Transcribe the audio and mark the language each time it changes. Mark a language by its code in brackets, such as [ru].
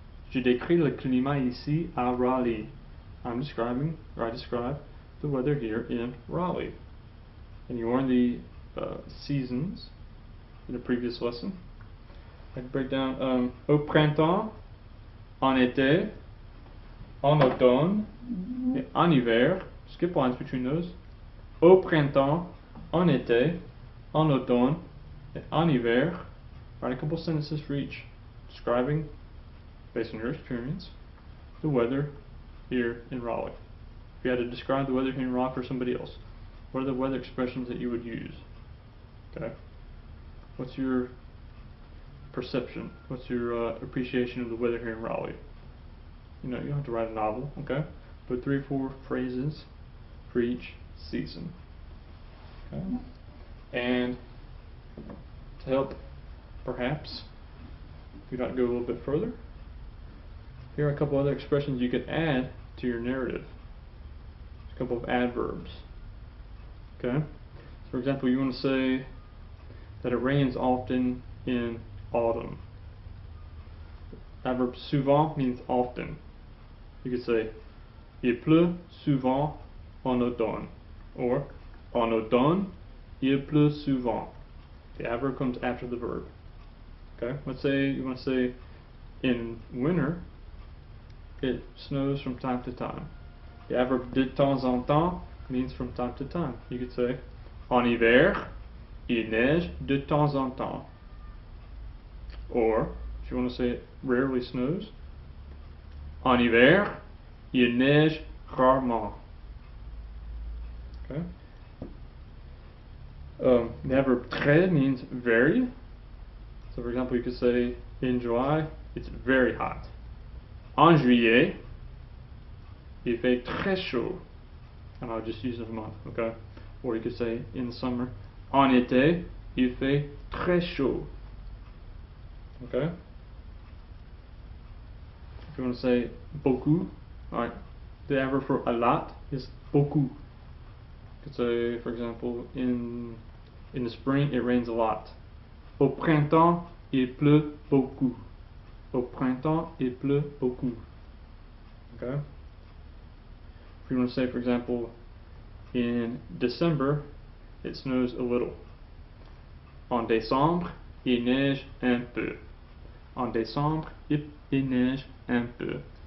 [fr] Je décris le climat ici à Raleigh. [en] I describe the weather here in Raleigh. And you learned the seasons in the previous lesson. I can break down [fr] au printemps, en été, en automne, et en hiver. [en] Skip lines between those. [fr] Au printemps, en été, en automne, et en hiver. [en] Write a couple sentences for each, describing, based on your experience, the weather here in Raleigh. If you had to describe the weather here in Raleigh for somebody else, what are the weather expressions that you would use? Okay. What's your perception? What's your appreciation of the weather here in Raleigh? You don't have to write a novel, okay? But 3 or 4 phrases for each season. Okay. And to help, perhaps, if you'd like to go a little bit further, here are a couple other expressions you could add to your narrative. A couple of adverbs. Okay? So for example, you want to say that it rains often in autumn. Adverb souvent means often. You could say [fr] il pleut souvent en automne, [en] or [fr] en automne il pleut souvent. [en] The adverb comes after the verb. Okay? Let's say you want to say in winter it snows from time to time. The adverb de temps en temps means from time to time. You could say [fr] en hiver il neige de temps en temps. [en] Or if you want to say it rarely snows, [fr] en hiver il neige rarement. [en] Okay? The adverb très means very. So for example, you could say in July it's very hot. [fr] En juillet il fait très chaud. [en] And I'll just use a month, okay? Or you could say in summer, [fr] en été il fait très chaud. [en] Okay? If you want to say beaucoup, alright, the adverb for a lot is beaucoup. You could say, for example, in the spring it rains a lot. [fr] Au printemps il pleut beaucoup. Au printemps il pleut beaucoup. Okay? [en] If you want to say, for example, in December it snows a little. [fr] En décembre il neige un peu. En décembre il neige un peu.